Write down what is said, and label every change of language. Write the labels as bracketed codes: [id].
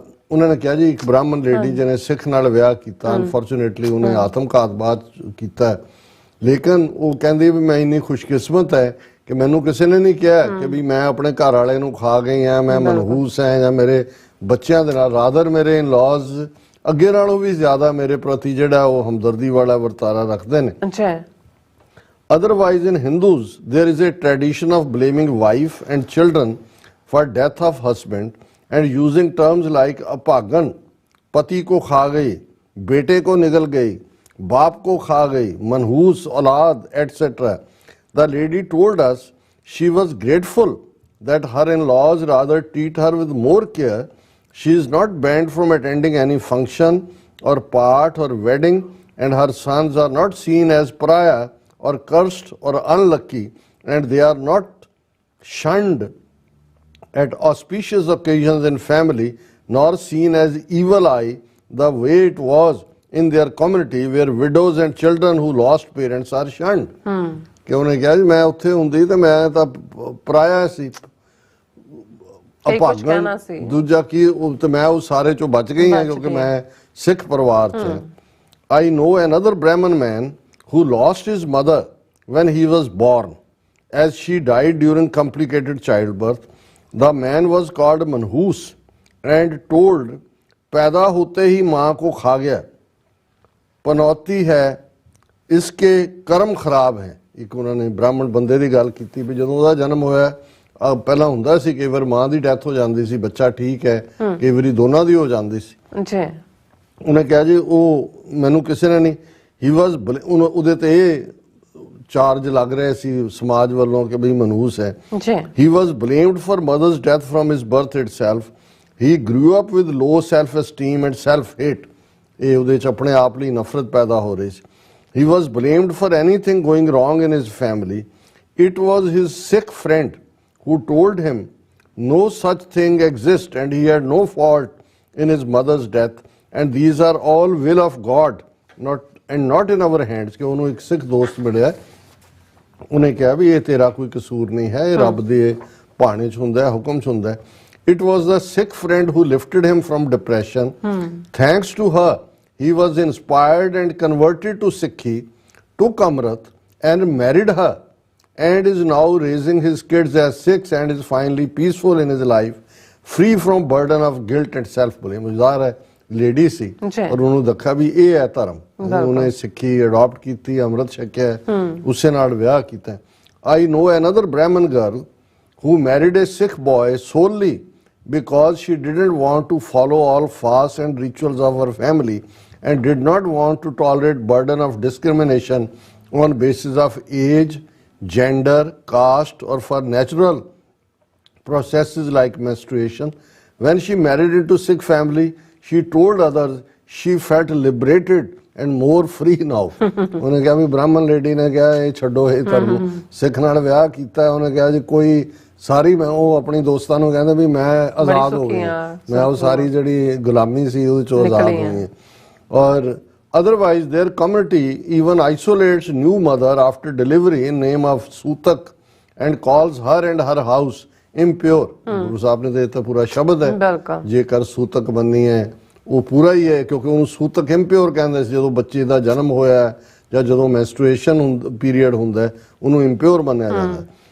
[pa] ਉਹਨਾਂ ਨੇ ਕਿਹਾ ਜੀ ਇੱਕ ਬ੍ਰਾਹਮਣ ਲੇਡੀ ਜਿਹਨੇ ਸਿੱਖ ਨਾਲ ਵਿਆਹ ਕੀਤਾ, ਅਨਫੋਰਚੂਨੇਟਲੀ ਉਹਨੇ ਆਤਮਘਾਤ ਬਾਅਦ ਕੀਤਾ, ਲੇਕਿਨ ਉਹ ਕਹਿੰਦੀ ਵੀ ਮੈਂ ਇੰਨੀ ਖੁਸ਼ਕਿਸਮਤ ਹੈ ਕਿ ਮੈਨੂੰ ਕਿਸੇ ਨੇ ਨਹੀਂ ਕਿਹਾ ਕਿ ਵੀ ਮੈਂ ਆਪਣੇ ਘਰ ਵਾਲੇ ਨੂੰ ਖਾ ਗਈ ਹਾਂ, ਮੈਂ ਮਨਹੂਸ ਹਾਂ ਜਾਂ ਮੇਰੇ ਬੱਚਿਆਂ ਦੇ ਨਾਲ। ਰਾਦਰ ਮੇਰੇ ਇਨ-ਲॉज ਅੱਗੇ ਨਾਲੋਂ ਵੀ ਜ਼ਿਆਦਾ ਮੇਰੇ ਪ੍ਰਤੀ ਜਿਹੜਾ ਉਹ ਹਮਦਰਦੀ ਵਾਲਾ ਵਰਤਾਰਾ ਰੱਖਦੇ ਨੇ। [en] Otherwise in Hindus there is a tradition of blaming wife and children for death of husband and using terms like apagan, [hi] pati ko kha gayi, [en] bete ko nigal gayi, baap ko kha gayi, manhoos, aulad, etc. The lady told us she was grateful that her in-laws rather treat her with more care. She is not banned from attending any function or part or wedding, and her sons are not seen as pariah or cursed or unlucky, and they are not shunned at auspicious occasions in family, nor seen as evil eye the way it was in their community where widows and children who lost parents are shunned। [pa] ਕਿ ਉਹਨੇ ਕਿਹਾ ਜੀ ਮੈਂ ਉੱਥੇ ਹੁੰਦੀ ਤੇ ਮੈਂ ਤਾਂ ਪਰਾਇਆ ਸੀ, ਅਭਾਗਣ, ਦੂਜਾ ਕੀ ਤੇ ਮੈਂ ਉਹ ਸਾਰੇ ਚੋਂ ਬਚ ਗਈ ਹਾਂ ਕਿਉਂਕਿ ਮੈਂ ਸਿੱਖ ਪਰਿਵਾਰ 'ਚ ਹਾਂ। [en] I know another Brahmin man who lost his mother when he was born as she died during complicated childbirth। The man was called manhoos and told [hi] पैदा होते ही माँ को खा गया, पनौती है, इसके कर्म खराब हैं। [pa] ਇੱਕ ਉਹਨਾਂ ਨੇ ਬ੍ਰਾਹਮਣ ਬੰਦੇ ਦੀ ਗੱਲ ਕੀਤੀ ਵੀ ਜਦੋਂ ਉਹਦਾ ਜਨਮ ਹੋਇਆ ਪਹਿਲਾਂ ਹੁੰਦਾ ਸੀ ਕਈ ਵਾਰ ਮਾਂ ਦੀ ਡੈਥ ਹੋ ਜਾਂਦੀ ਸੀ, ਬੱਚਾ ਠੀਕ ਹੈ, ਕਈ ਵਾਰੀ ਦੋਨਾਂ ਦੀ ਹੋ ਜਾਂਦੀ ਸੀ। ਉਹਨੇ ਕਿਹਾ ਜੀ ਉਹ ਮੈਨੂੰ ਕਿਸੇ ਨੇ ਨਹੀਂ, [en] he was [pa] ਉਹਦੇ ਤੇ ਇਹ ਚਾਰਜ ਲੱਗ ਰਿਹਾ ਸੀ ਸਮਾਜ ਵੱਲੋਂ ਕਿ ਬਈ ਮਨਹੂਸ ਹੈ। ਜੀ [en] He was blamed for mother's death from his birth itself. He grew up with low self-esteem and self-hate. [pa] ਇਹ ਉਹਦੇ ਚ ਆਪਣੇ ਆਪ ਲਈ ਨਫ਼ਰਤ ਪੈਦਾ ਹੋ ਰਹੀ ਸੀ। [en] He was blamed for anything going wrong in his family. It was his sick friend who told him no such thing exists and he had no fault in his mother's death and these are all will of God not in our hands। [pa] ਕਿ ਉਹਨੂੰ ਇੱਕ ਸਿੱਖ ਦੋਸਤ ਮਿਲਿਆ, ਉਹਨੇ ਕਿਹਾ ਵੀ ਇਹ ਤੇਰਾ ਕੋਈ ਕਸੂਰ ਨਹੀਂ ਹੈ, ਇਹ ਰੱਬ ਦੇ ਭਾਣੇ 'ਚ ਹੁੰਦਾ ਹੈ, ਹੁਕਮ 'ਚ ਹੁੰਦਾ ਹੈ। [en] It was the sick friend who lifted him from depression. Thanks to her, he was inspired and converted to Sikhi, took Amrit and married her and is now raising his kids as Sikhs and is finally peaceful in his life, free from burden of guilt and self-blame। [pa] ਜ਼ਾਹਰ ਹੈ lady ਸੀ ਔਰ ਉਹਨੂੰ ਦੇਖਿਆ ਵੀ ਇਹ ਹੈ ਧਰਮ, ਉਹਨੇ ਸਿੱਖੀ ਅਡਾਪਟ ਕੀਤੀ, ਅੰਮ੍ਰਿਤ ਛਕਿਆ, ਉਸੇ ਨਾਲ ਵਿਆਹ ਕੀਤਾ। [en] I know another Brahmin girl who married a Sikh boy solely because she didn't want to follow all fasts and rituals of her family and did not want to tolerate burden of discrimination on basis of age, gender, caste or for natural processes like menstruation. When she married into Sikh family, she told others she felt liberated and more free now। [pa] ਉਹਨੇ ਕਿਹਾ ਵੀ ਬ੍ਰਾਹਮਣ lady ਨੇ ਕਿਹਾ ਇਹ ਛੱਡੋ ਇਹ ਧਰਮ, ਸਿੱਖ ਨਾਲ ਵਿਆਹ ਕੀਤਾ। ਉਹਨੇ ਕਿਹਾ ਜੀ ਕੋਈ ਸਾਰੀ, ਮੈਂ ਉਹ ਆਪਣੀ ਦੋਸਤਾਂ ਨੂੰ ਕਹਿੰਦਾ ਵੀ ਮੈਂ ਆਜ਼ਾਦ ਹੋ ਗਈ, ਮੈਂ ਉਹ ਸਾਰੀ ਜਿਹੜੀ ਗੁਲਾਮੀ ਸੀ ਉਹਦੇ ਚੋਂ ਆਜ਼ਾਦ ਹੋ ਗਈ। [en] ਔਰ otherwise their community even isolates new mother after delivery in name of Sutak and calls her and her house impure। [pa] Guru Sahib ਨੇ ਤਾਂ ਪੂਰਾ ਸ਼ਬਦ ਹੈ, ਜੇਕਰ ਸੂਤਕ ਬੰਨੀ ਹੈ ਉਹ ਪੂਰਾ ਹੀ ਹੈ, ਕਿਉਂਕਿ ਉਹਨੂੰ ਸੂਤਕ ਇੰਪਿਓਰ ਕਹਿੰਦੇ ਸੀ। ਜਦੋਂ ਬੱਚੇ ਦਾ ਜਨਮ ਹੋਇਆ ਜਾਂ ਜਦੋਂ ਮੈਂਸਟਰੂਏਸ਼ਨ ਪੀਰੀਅਡ ਹੁੰਦਾ ਉਹਨੂੰ ਇੰਪਿਓਰ ਮੰਨਿਆ ਜਾਂਦਾ।